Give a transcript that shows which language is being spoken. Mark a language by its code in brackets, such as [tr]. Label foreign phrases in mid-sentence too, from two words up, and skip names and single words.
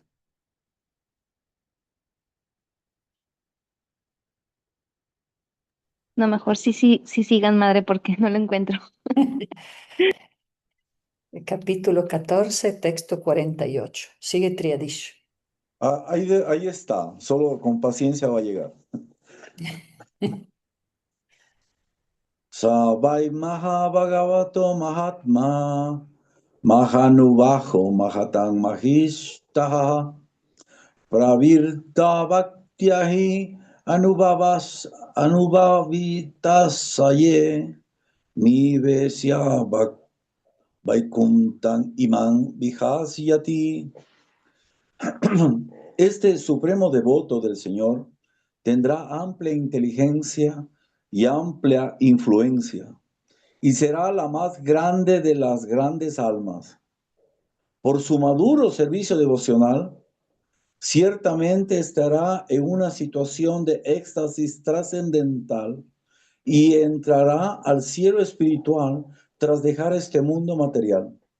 [es] No, mejor sí sigan, madre, porque no lo encuentro. el capítulo 14, texto 48. Sigue Triadish. Ahí está, solo con paciencia va a llegar. [sa] स वै महाभागवतो महात्मा महानुभावो महतां महिष्ठः प्रवृद्धभक्त्या ह्यनुभाविताशये निवेश्य वैकुण्ठम् इमं विहास्यति. [es] Este supremo devoto del Señor tendrá amplia inteligencia y amplia influencia, y será la más grande de las grandes almas. Por su maduro servicio devocional, ciertamente estará en una situación de éxtasis trascendental y entrará al cielo espiritual tras dejar este mundo material.